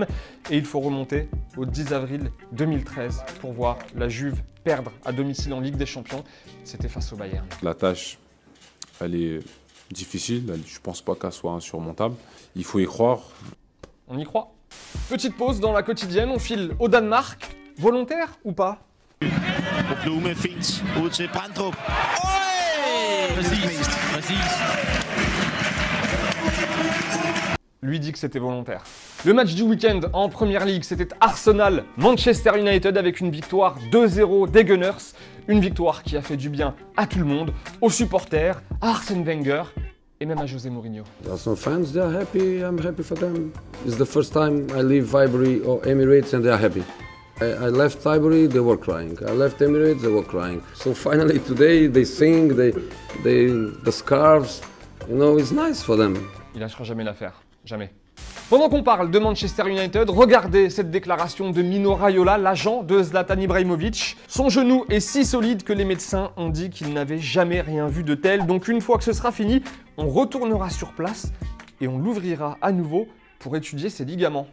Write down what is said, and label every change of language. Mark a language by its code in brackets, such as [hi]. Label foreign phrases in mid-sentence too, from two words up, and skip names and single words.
[fr] Et il faut remonter au 10 avril 2013 pour voir la Juve perdre à domicile en Ligue des Champions. C'était face au Bayern. La tâche, elle est difficile, je pense pas qu'elle soit insurmontable. Il faut y croire. On y croit. Petite pause dans la quotidienne, on file au Danemark. Volontaire ou pas? [da] Blume fint ud til Brandrup. Præcis. [fr] Lui dit que c'était volontaire. Le match du week-end en Première Ligue, c'était Arsenal-Manchester United avec une victoire 2-0 des Gunners. Une victoire qui a fait du bien à tout le monde, aux supporters, à Arsène Wenger et même à José Mourinho. [en] Arsenal fans, they are happy. I'm happy for them. It's the first time I leave Highbury or Emirates and they are happy. I left Highbury, they were crying. I left Emirates, they were crying. So finally today they sing, the scarves, you know, it's nice for them. [fr] Il lâchera jamais l'affaire, jamais. Pendant qu'on parle de Manchester United, regardez cette déclaration de Mino Raiola, l'agent de Zlatan Ibrahimovic. Son genou est si solide que les médecins ont dit qu'il n'avait jamais rien vu de tel. Donc une fois que ce sera fini, on retournera sur place et on l'ouvrira à nouveau pour étudier ses ligaments.